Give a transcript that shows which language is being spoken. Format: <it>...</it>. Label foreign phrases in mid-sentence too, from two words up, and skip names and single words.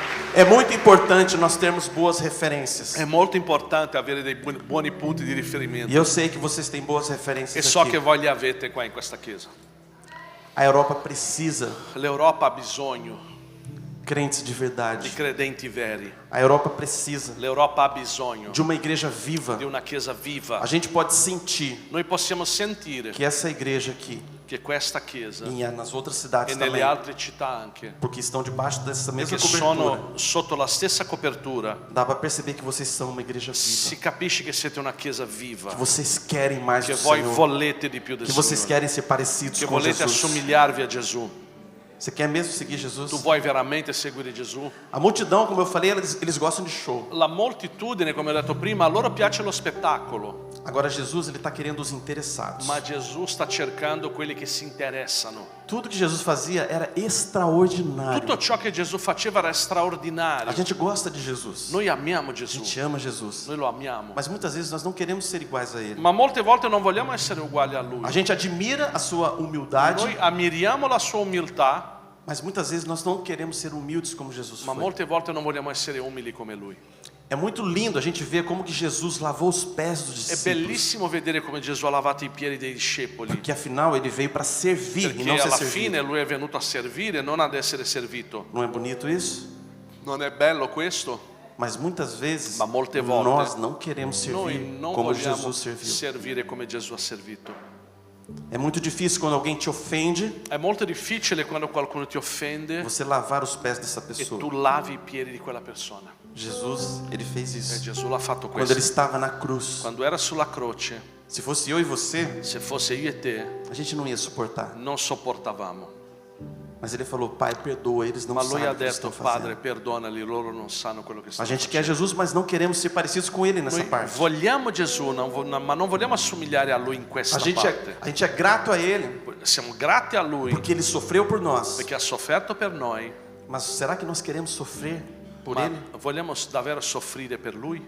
<pt>É muito importante nós termos boas referências.</pt> <it>È molto importante avere dei buoni punti di riferimento.</it> <pt>E eu sei que vocês têm boas E referências so aqui.</pt> <it>che voi li avete qua in questa chiesa.</it> <pt>A Europa precisa</pt> <it>L'Europa ha bisogno</it> <pt>crentes de</pt> <it>di</it> <pt>verdade.</pt> <it>credenti veri.</it> <pt>A Europa precisa</pt> <it>L'Europa ha bisogno</it> <pt>de uma igreja viva.</pt> <it>di una chiesa</it> <pt>A</pt> <it>viva.</it> <pt>gente pode sentir</pt> <it>Noi possiamo sentire</it> <pt>que essa igreja aqui</pt> <it>che questa chiesa</it> <pt>e nas outras</pt> <it>e</it> <pt>cidades</pt> <it>nelle</it> <pt>também,</pt> <it>altre città anche,</it> <pt>porque estão debaixo dessa mesma</pt> <it>che</it> <pt>cobertura,</pt> <it>sono sotto la stessa copertura,</it> <pt>dá para perceber que vocês são uma igreja</pt> <it>si</it> <pt>viva.</pt> <it>capisce che siete una chiesa</it> <pt>Que</pt> <it>viva,</it> <pt>vocês querem mais</pt> <it>che</it> <pt>do</pt> <it>voi</it> <pt>Senhor.</pt> <it>volete di più del</it> <pt>Que vocês</pt> <it>Signore,</it> <pt>querem ser parecidos</pt> <it>che</it> <pt>com</pt> <it>volete</it> <pt>Jesus.</pt> <it>assomigliarvi a Gesù.</it> <pt>Você quer mesmo seguir Jesus?</pt> <it>Tu vuoi veramente seguire Gesù?</it> <pt>A multidão, como eu falei, eles gostam de show.</pt> <it>La moltitudine, come ho detto prima, a loro piace lo spettacolo,</it> <pt>Agora Jesus, ele está querendo os interessados.</pt> <it>ma Gesù sta cercando quelli che si interessano.</it> <pt>Tudo que Jesus fazia era extraordinário.</pt> <it>Tutto ciò che Gesù faceva era</it> <pt>A</pt> <it>straordinario.</it> <pt>gente gosta de Jesus.</pt> <it>Noi amiamo</it> <pt>A</pt> <it>Gesù,</it> <pt>gente ama Jesus.</pt> <it>noi lo amiamo,</it> <pt>Mas muitas vezes nós não queremos ser iguais a Ele.</pt> <it>ma molte volte non vogliamo essere uguali a Lui.</it> <pt>A gente admira a sua humildade,</pt> <it>Noi ammiriamo la sua umiltà,</it> <pt>mas muitas vezes nós não queremos ser humildes como Jesus</pt> <it>ma</it> <pt>foi.</pt> <it>molte volte non vogliamo essere umili come Lui.</it> <pt>É muito lindo a gente ver como que Jesus lavou os pés dos</pt> <it>È</it> <pt>discípulos.</pt> <it>bellissimo vedere come Gesù ha lavato i piedi dei discepoli,</it> <pt>Porque afinal ele veio para servir e</pt> <it>perché</it> <pt>não ser</pt> <it>alla</it> <pt>servido.</pt> <it>fine Lui è venuto a servire, non ad essere servito.</it> <pt>Não é bonito isso?</pt> <it>Non è bello questo?</it> <pt>Mas muitas vezes</pt> <it>Ma molte volte</it> <pt>nós não queremos</pt> <it>Noi</it> <pt>servir</pt> <it>non</it> <pt>como</pt> <it>vogliamo</it> <pt>Jesus serviu.</pt> <it>servire come Gesù ha servito.</it> <pt>É muito difícil quando alguém te ofende,</pt> <it>È molto difficile quando qualcuno ti offende</it> <pt>você lavar os pés dessa</pt> <it>e</it> <pt>pessoa.</pt> <it>tu lavi i piedi di quella persona.</it> <pt>Jesus, ele fez</pt> <it>E</it> <pt>isso.</pt> <it>Gesù l'ha fatto</it> <pt>Quando ele</pt> <it>questo.</it> <pt>estava na cruz.</pt> <it>Quando era sulla croce,</it> <pt>Se fosse eu e você,</pt> <it>se fosse io e te,</it> <pt>a gente não ia suportar.</pt> <it>non sopportavamo.</it> <pt>Mas ele falou, Pai, perdoa, eles não</pt> <it>Ma lui</it> <pt>sabem</pt> <it>ha</it> <pt>o que eles</pt> <it>detto,</it> <pt>estão</pt> <it>Padre,</it> <pt>fazendo.</pt> <it>perdonali, loro non sanno quello che</it> <pt>A</pt> <it>stanno</it> <pt>gente quer</pt> <it>facendo.</it> <pt>Jesus, mas não queremos ser parecidos com ele nessa</pt> <it>Noi</it> <pt>parte.</pt> <it>vogliamo Gesù, ma non vogliamo assomigliare a Lui in questa parte.</it> <pt>A gente é grato a ele,</pt> <it>Siamo grati a Lui</it> <pt>porque ele sofreu por nós.</pt> <it>perché ha sofferto per noi,</it> <pt>Mas será que nós queremos sofrer por</pt> <it>ma</it> <pt>ele?</pt> <it>vogliamo davvero soffrire per Lui?</it>